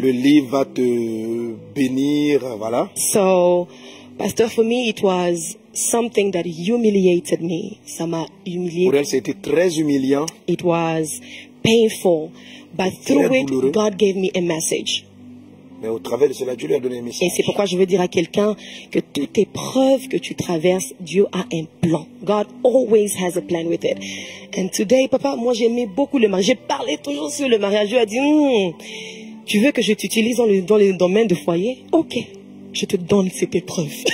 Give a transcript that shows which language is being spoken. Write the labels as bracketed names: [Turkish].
[French] Le livre va te bénir, voilà. [English] So, Pastor, for me, it was something that humiliated me. [French] Ça m'a humilié. Pour elle, c'était très humiliant. [English] It was painful, but through it, God gave me a message. [French] Mais au travers de cela, Dieu lui a donné un message. Et c'est pourquoi je veux dire à quelqu'un que toute épreuve que tu traverses, Dieu a un plan. [English] God always has a plan with it. And today, [French] papa, moi j'aimais beaucoup le mariage. J'ai parlé toujours sur le mariage. Dieu a dit, tu veux que je t'utilise dans le domaine de foyer? Ok, je te donne cette épreuve.